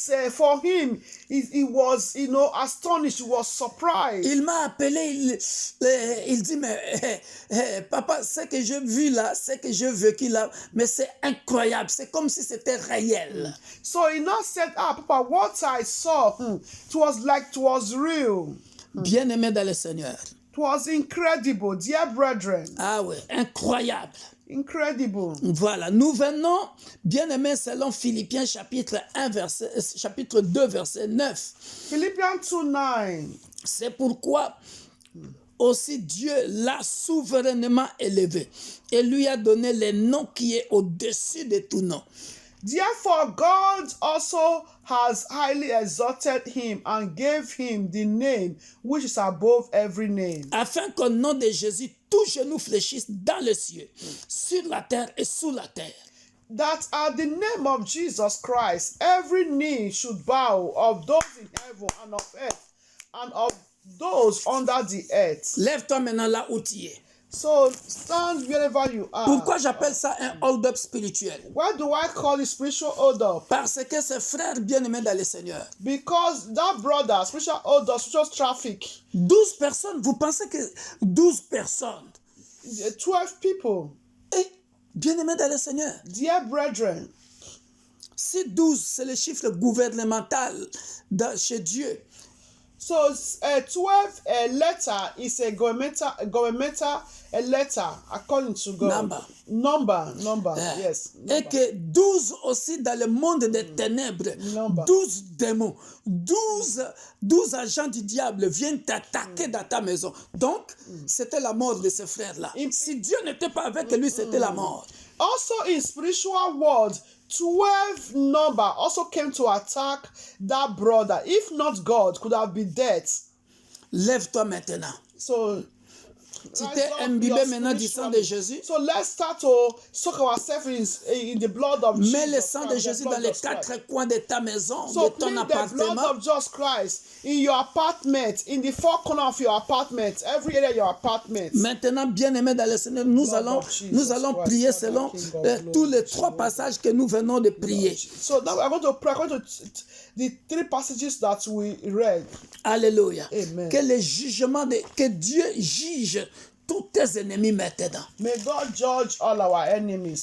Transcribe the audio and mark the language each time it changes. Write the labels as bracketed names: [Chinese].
[English] for him, he was, astonished. He was surprised. [French] Il m'a appelé, il dit, mais papa, ce que j'ai vu là, ce que j'ai vécu là, mais c'est incroyable, c'est comme si c'était réel. [English] So he now said, Papa, what I saw, it was real. [French] Bien-aimé dans le Seigneur. [English] It was incredible, dear brethren. [French] Ah oui, incroyable. [English] Incredible. [French] Voilà, nous venons, bien-aimés, selon Philippiens chapitre 2, verset 9. [English] Philippians 2:9. [French] C'est pourquoi aussi Dieu l'a souverainement élevé et lui a donné le nom qui est au-dessus de tout nom. [English] Therefore, God also has highly exalted him and gave him the name which is above every name. [French] Afin qu'au nom de Jésus, tout genou fléchisse dans les cieux, sur la terre et sous la terre. [English] That at the name of Jesus Christ, every knee should bow, of those in heaven and of earth, and of those under the earth. [French] Lève-toi maintenant là où tu es. [English] So stand wherever you are. [French] Pourquoi j'appelle ça un hold-up spirituel? [English] Why do I call it spiritual hold up? [French] Parce que ces frères bien-aimés dans le Seigneur, [English] Because that brother, spiritual hold up, spiritual traffic, [French] 12 personnes, vous pensez que 12 personnes, [English] 12 people, [French] et bien-aimés dans le Seigneur, [English] dear brethren, [French] si 12 c'est le chiffre gouvernemental chez Dieu, [English] so 12 letter is a governmental letter according to God. Number, yes. [French] Et que 12 aussi dans le monde des ténèbres, 12 démons, 12 agents du diable viennent t'attaquer dans ta maison. Donc, c'était la mort de ce frère-là. Si Dieu n'était pas avec lui, c'était la mort. [English] Also in spiritual world, 12 number also came to attack that brother. If not God, could have been dead. [French] Lève-toi maintenant. [English] So [French] Tu t'es imbibé maintenant du sang de Jésus. [English] So let's start to soak ourselves in the blood of Jesus. [French] Mets le sang de Jésus dans les quatre coins de ta maison, [English] So [French] de ton [English] plead the blood [French] appartement. [English] of Jesus Christ in your apartment, in the four corners of your apartment, every area of your apartment. [French] Maintenant, bien-aimés dans le Seigneur, nous allons prier selon tous les trois passages que nous venons de prier. [English] So now I'm going to pray according to the three passages that we read. [French] Alléluia. [English] Amen. [French] Que Dieu juge tous tes ennemis maintenant. [English] May God judge all our enemies.